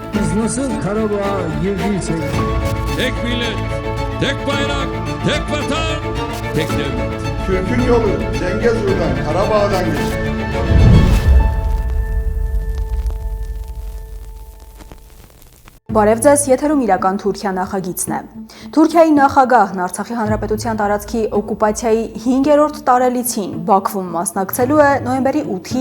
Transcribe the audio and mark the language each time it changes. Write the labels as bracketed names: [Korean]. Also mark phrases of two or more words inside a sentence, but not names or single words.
[Turkish] Siz nasıl Karabağ'a girdiysek... Tek millet, tek bayrak, tek vatan, tek devlet. Türk'ün yolu Zengezur'dan, Karabağ'dan geçer. [Armenian] Բարև ձեզ, եթերում իրական Թուրքիա նախագիծն է։ Թուրքիայի նախագահն Արցախի հանրապետության տարածքի օկուպացիայի 5-րդ տարելիցին Բաքվում մասնակցելու է նոյեմբերի 8-ի